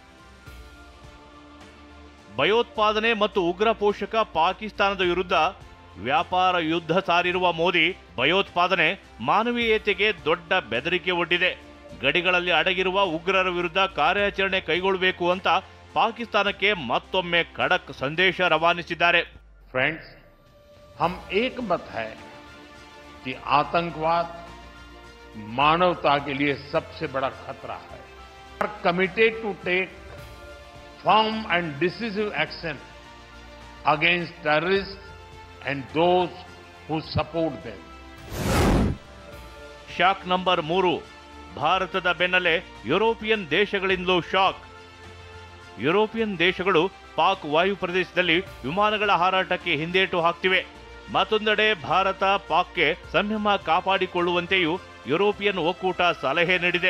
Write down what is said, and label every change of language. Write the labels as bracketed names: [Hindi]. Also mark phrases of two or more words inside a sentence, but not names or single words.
[Kannada] ಭಯೋತ್ಪಾದನೆ ಮತ್ತು ಉಗ್ರ ಪೋಷಕ ಪಾಕಿಸ್ತಾನದ ವಿರುದ್ಧ ವ್ಯಾಪಾರ ಯುದ್ಧ ಸಾರಿರುವ ಮೋದಿ, ಭಯೋತ್ಪಾದನೆ ಮಾನವೀಯತೆಗೆ ದೊಡ್ಡ ಬೆದರಿಕೆ ಒಡ್ಡಿದೆ. ಗಡಿಗಳಲ್ಲಿ ಅಡಗಿರುವ ಉಗ್ರರ ವಿರುದ್ಧ ಕಾರ್ಯಾಚರಣೆ ಕೈಗೊಳ್ಳಬೇಕು ಅಂತ ಪಾಕಿಸ್ತಾನಕ್ಕೆ ಮತ್ತೊಮ್ಮೆ ಖಡಕ್ ಸಂದೇಶ ರವಾನಿಸಿದ್ದಾರೆ. [Hindi] फ्रेंड्स, हम एक मत है कि आतंकवाद मानवता के लिए सबसे बड़ा खतरा है. [English] We are committed to take firm and decisive action against terrorists and those who support them. [Kannada] ಶಾಕ್ ನಂಬರ್ 3, ಭಾರತದ ಬೆನ್ನಲ್ಲೇ ಯುರೋಪಿಯನ್ ದೇಶಗಳಿಂದಲೂ ಶಾಕ್. ಯುರೋಪಿಯನ್ ದೇಶಗಳು ಪಾಕ್ ವಾಯು ಪ್ರದೇಶದಲ್ಲಿ ವಿಮಾನಗಳ ಹಾರಾಟಕ್ಕೆ ಹಿಂದೇಟು ಹಾಕ್ತಿವೆ. ಮತ್ತೊಂದೆಡೆ ಭಾರತ ಪಾಕ್ಗೆ ಸಂಯಮ ಕಾಪಾಡಿಕೊಳ್ಳುವಂತೆಯೂ ಯುರೋಪಿಯನ್ ಒಕ್ಕೂಟ ಸಲಹೆ ನೀಡಿದೆ.